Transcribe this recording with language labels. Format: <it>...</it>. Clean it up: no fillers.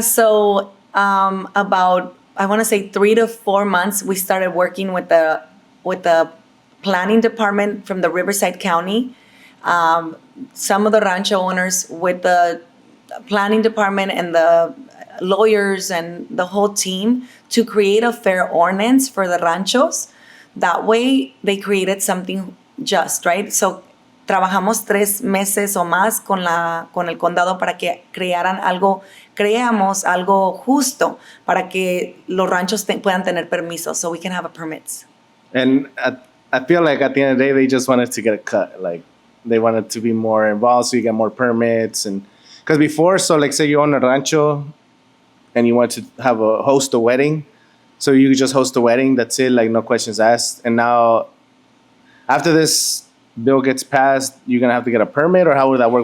<en>So about, I want to say 3 to 4 months, we started working with the planning department from the Riverside County. Some of the rancho owners with the planning department and the lawyers and the whole team to create a fair ordinance for the ranchos. That way they created something just, right?</en> <es>So trabajamos 3 meses o más con el condado para que creamos algo justo para que los ranchos puedan tener permisos so we can have permits.</es> <en>And I feel like at the end of the day, they just wanted to get a cut. Like they wanted to be more involved so you get more permits. And because before, so like say you own a rancho and you want to host a wedding. So you could just host a wedding. That's it. Like no questions asked. And now after this bill gets passed, you're going to have to get a permit, or how would that work?</en>